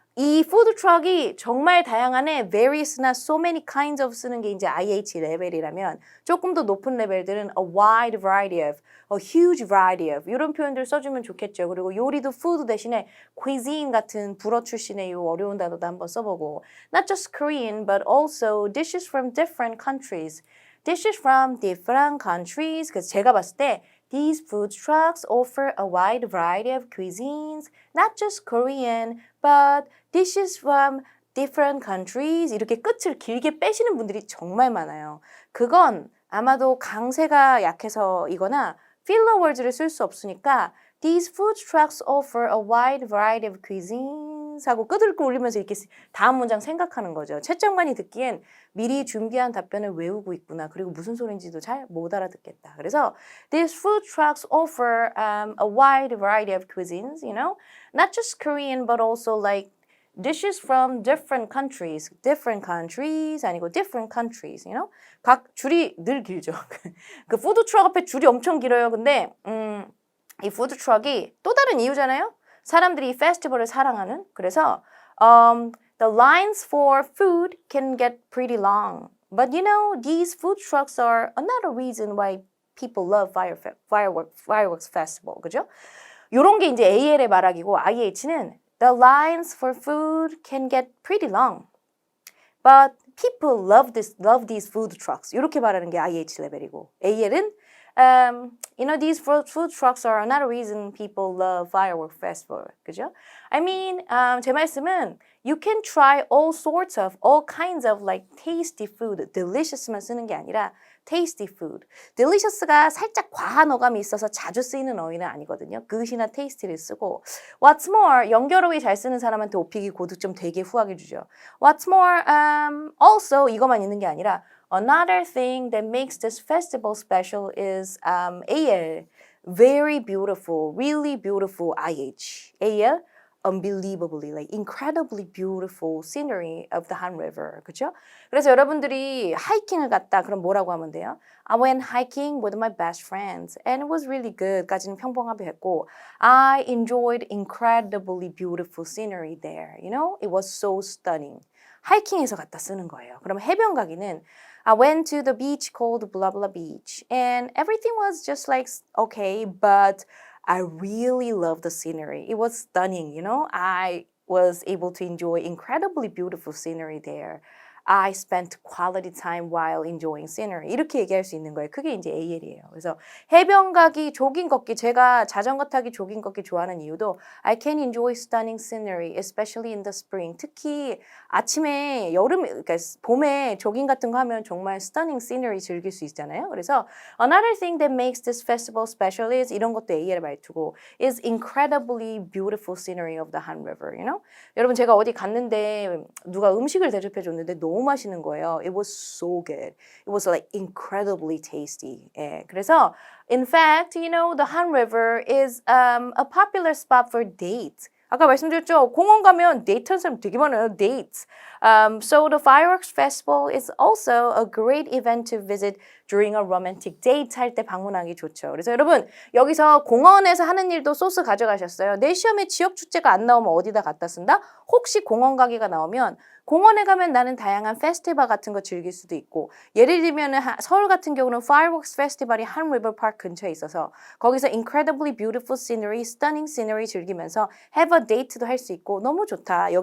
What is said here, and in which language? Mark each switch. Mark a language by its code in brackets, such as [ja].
[ko] 이 푸드 트럭이 정말 다양한에 various나 so many kinds of 쓰는 게 이제 IH 레벨이라면 조금 더 높은 레벨들은 [en] a wide variety of, a huge variety of [ko] 이런 표현들 써주면 좋겠죠. 그리고 요리도 food 대신에 cuisine 같은 불어 출신의 요 어려운 단어도 한번 써보고 [en] not just Korean but also dishes from different countries. Dishes from different countries. [ko] 그래서 제가 봤을 때 [en] These food trucks offer a wide variety of cuisines, not just Korean, but dishes from different countries. [ko] 이렇게 끝을 길게 빼시는 분들이 정말 많아요. 그건 아마도 강세가 약해서이거나 filler words를 쓸 수 없으니까 These food trucks offer a wide variety of cuisines 하고 끄들끄 올리면서 이렇게 다음 문장 생각하는 거죠. 채점관이 듣기엔 미리 준비한 답변을 외우고 있구나. 그리고 무슨 소린지도 잘 못 알아듣겠다. [en] 그래서 These food trucks offer a wide variety of cuisines, you know, not just Korean but also like dishes from different countries [ko] 아니고 [en] different countries, you know? [ko] 각 줄이 늘 길죠. 그 푸드 트럭 앞에 줄이 엄청 길어요. 근데 이 푸드 트럭이 또 다른 이유잖아요. 사람들이 이 페스티벌을 사랑하는. [en] 그래서 the lines for food can get pretty long. But you know, these food trucks are another reason why people love fireworks festival. [ko] 그죠? 요런 게 이제 AL의 말하기고 IH는 [en] the lines for food can get pretty long. But people love these food trucks. [ko] 이렇게 말하는 게 IH 레벨이고 AL은 [en] you know, these food trucks are another reason people love firework festival. [ko] 그죠? [en] I mean, [ko] 제 말씀은 [en] you can try all kinds of like tasty food. [ko] delicious만 쓰는 게 아니라 tasty food. delicious가 살짝 과한 어감이 있어서 자주 쓰이는 어휘는 아니거든요. good이나 tasty를 쓰고 [en] what's more, [ko] 연결어휘 잘 쓰는 사람한테 오픽이 고득점 되게 후하게 주죠. [en] what's more, also [ko] 이것만 있는 게 아니라 [en] Another thing that makes this festival special is AL, very beautiful, really beautiful IH. AL, unbelievably, like incredibly beautiful scenery of the Han River. [ko] 그렇죠? 그래서 여러분들이 하이킹을 갔다 그럼 뭐라고 하면 돼요? [en] I went hiking with my best friends and it was really good. [ko] 까지는 평범하게 했고 [en] I enjoyed incredibly beautiful scenery there. You know, it was so stunning. [ko] 하이킹에서 갔다 쓰는 거예요. 그럼 해변 가기는 [en] I went to the beach called blah blah beach and everything was just like okay, but I really loved the scenery. It was stunning, you know. I was able to enjoy incredibly beautiful scenery there. I spent quality time while enjoying scenery. [ko] 이렇게 얘기할 수 있는 거예요. 그게 이제 AL이에요. 그래서 해변 가기, 조깅 걷기, 제가 자전거 타기, 조깅 걷기 좋아하는 이유도 [en] I can enjoy stunning scenery, especially in the spring. [ko] 특히 아침에 그러니까 봄에 조깅 같은 거 하면 정말 stunning scenery 즐길 수 있잖아요. [en] 그래서 another thing that makes this festival special is [ko] 이런 것도 AL 말투고 [en] is incredibly beautiful scenery of the Han River, you know? [ko] 여러분 제가 어디 갔는데 누가 음식을 대접해 줬는데 너무 맛있는 거예요. [en] It was so good. It was like incredibly tasty. 예, 그래서 in fact, you know, the Han River is a popular spot for dates. [ko] 아까 말씀드렸죠. 공원 가면 데이트하는 사람 되게 많아요. [en] Dates. So the fireworks festival is also a great event to visit during a romantic date [ko] 할 때 방문하기 좋죠. 그래서 여러분 여기서 공원에서 하는 일도 소스 가져가셨어요. 내 시험에 지역 축제가 안 나오면 어디다 갖다 쓴다? 혹시 공원 가기가 나오면 공원에 가면 나는 다양한 페스티벌 같은 거 즐길 수도 있고 예를 들면 서울 같은 경우는 fireworks 페스티벌이 한 리버 파크 근처에 있어서 거기서 [en] incredibly beautiful scenery, stunning scenery [ko] 즐기면서 [en] have a date [ko] 도 할 수 있고 너무 좋다.